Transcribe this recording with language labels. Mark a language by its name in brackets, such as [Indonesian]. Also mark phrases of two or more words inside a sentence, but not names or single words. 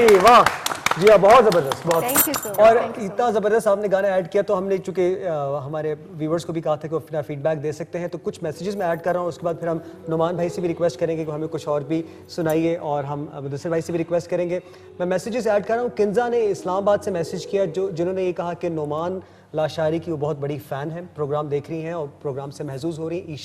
[Urdu] واہ جی، بہت زبردست، بہت. [English] Thank you so much, [Urdu] اور [English] thank you so [Urdu] اتنا زبردست آپ نے گانا ایڈ کیا، تو ہم نے چونکہ ہمارے ویوورز کو بھی کہا تھا کہ وہ اپنا فیڈبیک دے سکتے ہیں، تو کچھ میسجز میں ایڈ کر رہا ہوں، اس کے بعد پھر ہم نعمان بھائی سے بھی ریکویسٹ کریں گے کہ ہمیں کچھ اور بھی سنائیے، اور ہم مدثر بھائی سے بھی ریکویسٹ کریں گے. میں میسجز ایڈ کر رہا ہوں۔ کنزہ نے اسلام آباد سے میسج کیا، جنہوں نے یہ کہا کہ نعمان لاشاری کی وہ بہت بڑی فین ہے، پروگرام دیکھ رہی ہیں اور پروگرام سے محظوظ ہو رہی ہیں.